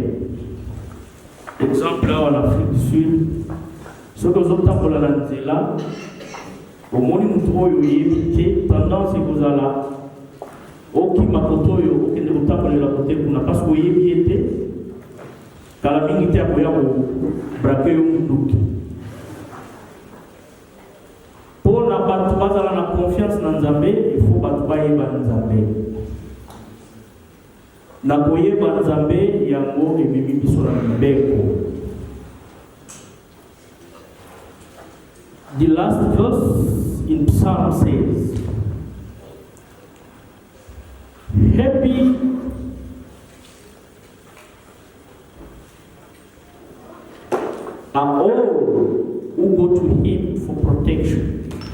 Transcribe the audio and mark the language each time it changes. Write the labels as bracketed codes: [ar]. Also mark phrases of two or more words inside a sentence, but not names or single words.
[ln] Exemple awa na Afrique du Sud, soki ozotambola na nzela omoni mutu oyo oyebi te, tendance ekozala okima koto oyo okende kotambolela kote kuna [fr] parce que [ln] oyebi ye te, kala mingi te akoya kobrake yo munduki. Mpo na bato bazala na confiance na Nzambe, [fr] il faut [ln] bato bayeba Nzambe. Na koyeba Nzambe yango ememi biso na mibeko. [en] The last verse in Psalm says, happy are all who go to him for protection.